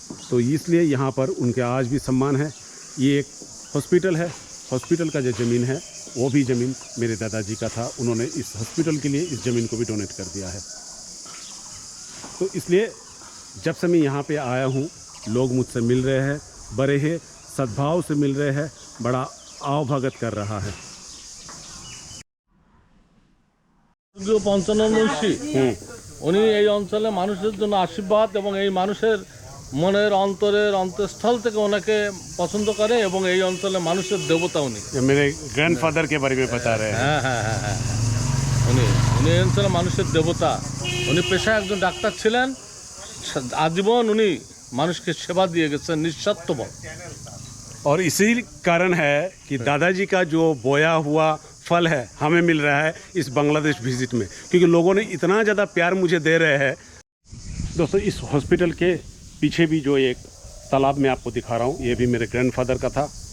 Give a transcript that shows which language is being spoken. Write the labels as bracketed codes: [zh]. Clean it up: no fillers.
[hi] तो इसलिए यहाँ पर उनके आज भी सम्मान है। ये एक हॉस्पिटल है, हॉस्पिटल का जो ज़मीन है वो भी ज़मीन मेरे दादाजी का था। उन्होंने इस हॉस्पिटल के लिए इस ज़मीन को भी डोनेट कर दिया है। तो इसलिए जब से मैं यहाँ पे आया हूँ, लोग मुझसे मिल रहे हैं, बड़े हैं सद्भाव से मिल रहे हैं, बड़ा आवभगत कर रहा है। [bn] পঞ্চানন মুন্সি উনি এই অঞ্চলে মানুষের জন্য আশীর্বাদ এবং এই মানুষের মনের অন্তরের অন্তঃস্থল থেকে ওনাকে পছন্দ করে এবং এই অঞ্চলে মানুষের দেবতা উনি। [hi] मेरे ग्रैंडफादर के बारे में बता रहे हैं। [bn] হ্যাঁ হ্যাঁ হ্যাঁ হ্যাঁ উনি উনি এই অঞ্চলে মানুষের দেবতা। উনি পেশায় একজন ডাক্তার ছিলেন, আজীবন উনি মানুষকে সেবা দিয়ে গেছেন নিঃস্বার্থভাবে। [hi] और इसी कारण है कि दादाजी का जो बोया हुआ फल है हमें मिल रहा है इस बांग्लादेश विजिट में, क्योंकि लोगों ने इतना ज़्यादा प्यार मुझे दे रहे हैं। दोस्तों, इस हॉस्पिटल के पीछे भी जो एक तालाब में आपको दिखा रहा हूँ, ये भी मेरे ग्रैंडफादर का था।